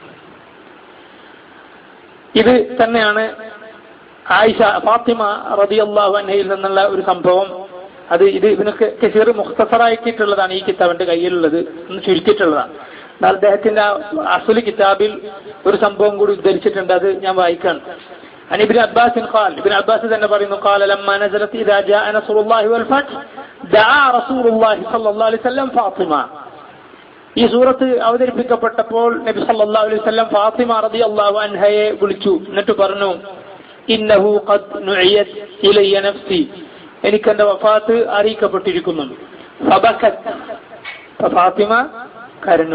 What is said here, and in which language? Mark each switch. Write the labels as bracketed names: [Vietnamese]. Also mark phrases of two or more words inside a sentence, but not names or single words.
[Malayalam] ഇത് തന്നെയാണ് ആയിഷ ഫാത്തിമ [Arabic] رضي الله عنها [Malayalam] നിന്നുള്ള ഒരു സംഭവം. ഇത് ഇബ്നു കസീർ മുഖ്തസറാക്കിയിട്ടുള്ളതാണ്, ഈ കിതാബിന്റെ കയ്യിലുള്ളത്, ഒന്ന് ചുരുക്കിയിട്ടുള്ളതാണ്. എന്നാൽ അദ്ദേഹത്തിന്റെ അസ്ലി കിതാബിൽ ഒരു സംഭവം കൂടി ഉദ്ധരിച്ചിട്ടുണ്ട്, അത് ഞാൻ വായിക്കാണ്. [Arabic] عن ابن عباس قال, ابن عباس [Malayalam] തന്നെ പറയുന്നു, [Arabic] قال لما نزلت إذا جاء نصر الله والفتح دعا رسول الله صلى الله عليه وسلم فاطمة, [Malayalam] ഈ സൂറത്ത് അവതരിപ്പിക്കപ്പെട്ടപ്പോൾ നബി [Arabic] صلى الله عليه وسلم [Malayalam] ഫാത്തിമ [Arabic] رضي الله عنها [Malayalam] വിളിച്ചു. എന്നിട്ട് പറഞ്ഞു, [Arabic] إنه قد نعيت إلي نفسي, [Malayalam] എനിക്കെന്റെ വഫാത്ത് അറിയിക്കപ്പെട്ടിരിക്കുന്നു. ഫബകത്, ഫാത്തിമ കരഞ്ഞു.